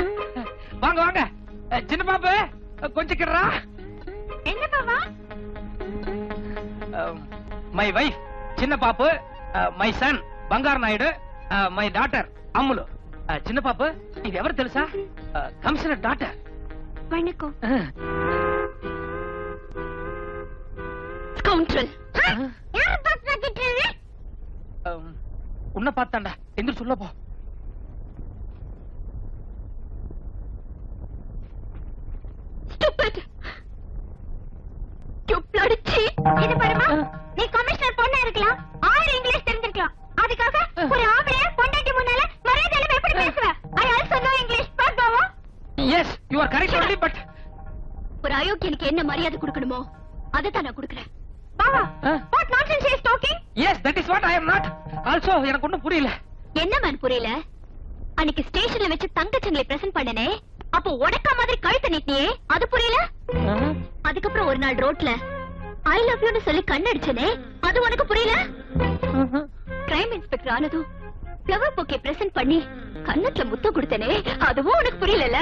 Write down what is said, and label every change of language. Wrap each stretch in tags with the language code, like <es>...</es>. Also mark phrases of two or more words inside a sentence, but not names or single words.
<ta>வாங்க வாங்க, சின்ன பாப்பு கொஞ்சம் கிடறா. என்ன பாவா?</ta> <en>My wife</en> <ta>சின்ன பாப்பு,</ta> <en>My son</en> <ta>బంగారు నాయుడు,</ta> <en>My daughter</en> <ta>அம்முலு. சின்ன பாப்பு, இது</ta> <te>ఎవరు తెలుసా?</te> <ta>கமிஷனர் டாட்டர். வணக்கம். ஸ்கவுண்டரல். யார் பாஸ் பண்ணிட்டீங்க? உன்னை பார்த்தாண்டா, எந்திர சொல்ல போ. ஸ்டூபிட்.</ta> <en>You bloody cheat.</en> <ta>இது பாருமா, நீ கமிஷனர் பொண்ணா இருக்கலாம், ஆறு இங்கிலீஷ் தெரிஞ்சிருக்கலாம். அதுக்காக ஒரு ஆம்பளைய பொண்டாட்டி முன்னால மரியாதையில எப்படி பேசுவ?</ta> <en>I also know English. பாஸ் பாவா. Yes, you are correct only, but</en> <ta>ஒரு அயோக்கியனுக்கு என்ன மரியாதை கொடுக்கணுமோ அதை தான் நான் கொடுக்கிறேன். பாவா,</ta> <en>What nonsense is talking? Yes, that is what I am not. Also</en> <ta>எனக்கு ஒண்ணும் புரியல. என்ன மேன் புரியல? அன்னைக்கு ஸ்டேஷன்ல வச்சு தங்கச்சங்களை பிரசன்ட் பண்ணனே, அப்போ உடக்க மாதிரி கழுத்து நீட்டியே, அது புரியல? அதுக்கப்புறம் ஒரு நாள் ரோட்ல</ta> <en>I love you</en> <ta>சொல்லி கண்ணடிச்சனே, அது உனக்கு புரியல?</ta> <en>crime inspector</en> <ta>ஆனதும்</ta> <en>flower bouquet</en> <ta>பிரசன்ட் பண்ணி கண்ணத்துல முத்தம் கொடுத்தனே, அதுவும் உனக்கு புரியல?</ta>